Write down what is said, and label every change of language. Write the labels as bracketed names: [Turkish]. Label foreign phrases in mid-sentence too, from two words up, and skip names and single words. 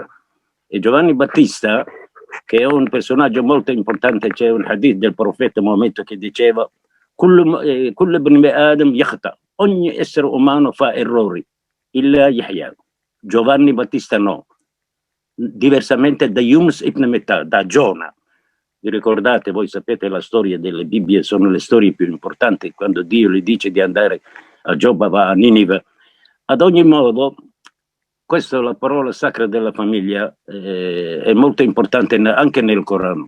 [Italian] E Giovanni Battista, che è un personaggio molto importante, c'è un hadith del profeta Maometto che diceva ogni essere umano fa errori, illa Yahya. Giovanni Battista no, diversamente da Yunus ibn Metta, da Giona. Vi ricordate, voi sapete la storia delle Bibbie, sono le storie più importanti, quando Dio gli dice di andare a Giobba, va a Ninive. Ad ogni modo, questa è la parola sacra della famiglia, è molto importante anche nel Corano.